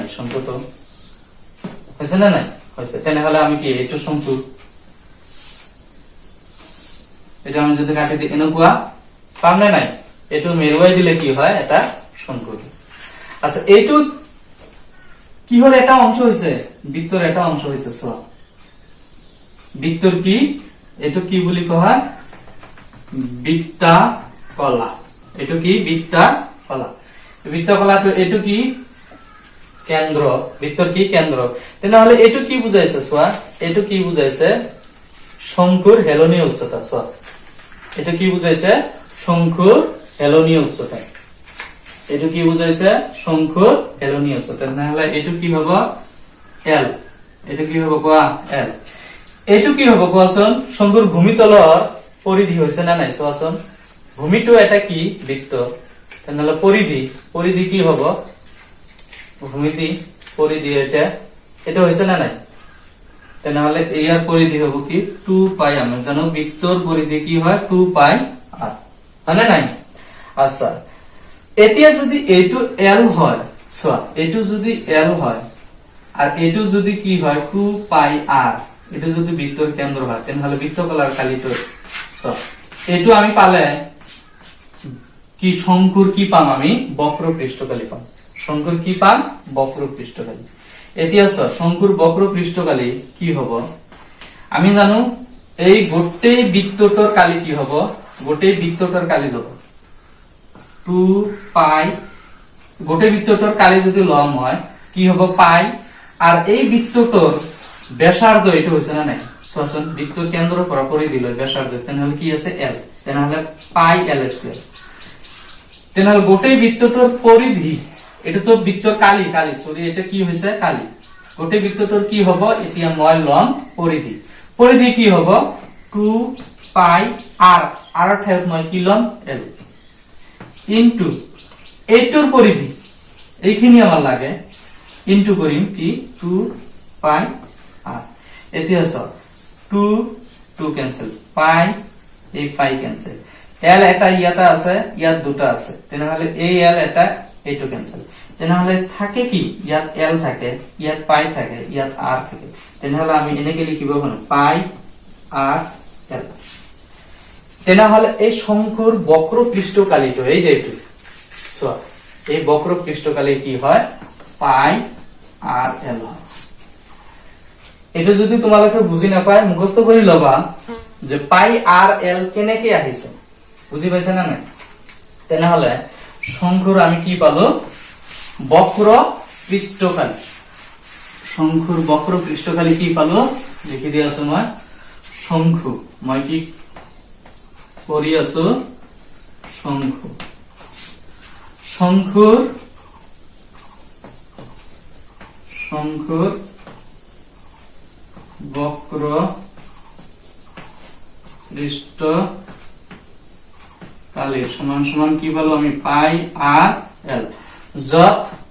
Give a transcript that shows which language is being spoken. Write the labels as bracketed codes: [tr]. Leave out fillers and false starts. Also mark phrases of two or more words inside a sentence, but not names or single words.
[as] শঙ্কুটো হৈছে না নাই? হৈছে। তেনেহলে আমি কি? এইটো শঙ্কু। এটা আমি যদি কাটি দিই এনেকুৱা পাম নে নাই? এইটো মেৰুৱাই দিলে কি হয়? এটা শঙ্কু। আচ্ছা, এইটো কি হল এটা অংশ হয়েছে, বৃত্তর এটা অংশ হয়েছে। বৃত্তর কি, এটা কি বলি কহা, বৃত্তাকলা। এটা কি বৃত্তাকলা। বৃত্তাকলা এটা কি কেন্দ্র, বৃত্তর কি কেন্দ্র। তাহলে এটা কি বুঝাইছে সোয়া, এটা কি বুঝাইছে শঙ্কুর হেলনীয় উচ্চতা। সোয়া এটা কি বুঝাইছে শঙ্কুর হেলনীয় উচ্চতা। এটা কি বুঝাইছে শঙ্কুর হেলনীয় উচ্চতা। তাহলে এটা কি হবে এল, এটা কি হবে কোয়া এল। এইটো কি হব কোৱাচোন, শঙ্কুর ভূমিতলৰ পরিধি হয়েছে না নাই চোৱাচোন। ভূমিটো এটা কি বৃত্ত, তাহলে পরিধি, পরিধি কি হব ভূমিতি পরিধি, এটা এটা হয়েছে না নাই। তাহলে ইয়ার পরিধি হব কি 2 পাই। আমরা জানো বৃত্তর পরিধি কি হয় 2 পাই আর, মানে নাই। আচ্ছা এতিয়া যদি এইটো এল হয়, চোৱা এইটো যদি এল হয় আর এইটো যদি কি হয় 2 পাই আর, এটা যদি বৃত্তর কেন্দ্র হয় তাহলে বৃত্তকলার কালিটো এইটো আমি পালে কি শঙ্কুর কি পাম, আমি বক্র পৃষ্ঠকালী পাম। শঙ্কুর কি পাম, বক্র পৃষ্ঠকালী। এতিয়া শঙ্কুর বক্র পৃষ্ঠকালী কি হব, আমি জানো এই গোটেই বৃত্তটার কালি কি হব, গোটেই বৃত্তটার কালি হব 2 পাই। গোটেই বৃত্তটার কালি যদি লম হয় কি হব পাই, আর এই বৃত্তটার ব্যাসার্ধ এটা হয়েছে না নাই চোৱাচোন, বৃত্তর কেন্দ্র পরাপরি দিল ব্যাসার্ধ, তাহলে কি আছে এল, তাহলে পাই এল স্কয়ার। তাহলে গোটেই বৃত্তটার পরিধি, এটা তো বৃত্তর কালি, কালি সরি এটা কি হয়েছে কালি। গোটেই বৃত্তটার কি হব, এতিয়া মই লম পরিধি, পরিধি কি হব 2 পাই আর, আর ঠাইত মই কি লম এল ইনটু এইটোর পরিধি, এইখিনি আমার লাগে ইনটু করিম কি 2 পাই আর। এতিয়া 2 2 ক্যান্সেল, পাই এই পাই ক্যান্সেল, এল এটা ইয়াতে আছে, ইয়াত দুটা আছে, তাহলে এই এল এটা এইটো ক্যান্সেল। তাহলে থাকে কি ইয়াত এল থাকে, ইয়াত পাই থাকে, ইয়াত আর থাকে, তাহলে আমি এনেকে লিখিব পাই আর এল। তাহলে এই শঙ্কুর বক্র পৃষ্ঠকালিটো এই যে এইটো সোয়া, এই বক্র পৃষ্ঠকালি কি হয় পাই আর এল হয়। এটা যদি তোমালোকে বুঝি না পায় মুখস্থ করে লবা যে পাই আর এল কেনেকে আহিছে, বুঝি পাইছে না নাই। তাহলে শঙ্কুর আমি কি পালো বক্র পৃষ্ঠকালী, শঙ্কুর বক্র পৃষ্ঠকালী কি পালো লিখি দিয়ে আছো মই শঙ্কু, মই কি করি আছো শঙ্কু, শঙ্কুর শঙ্কুর বক্র পৃষ্ঠকালী সমান সমান কি বলো আমি পাই আর এল, যত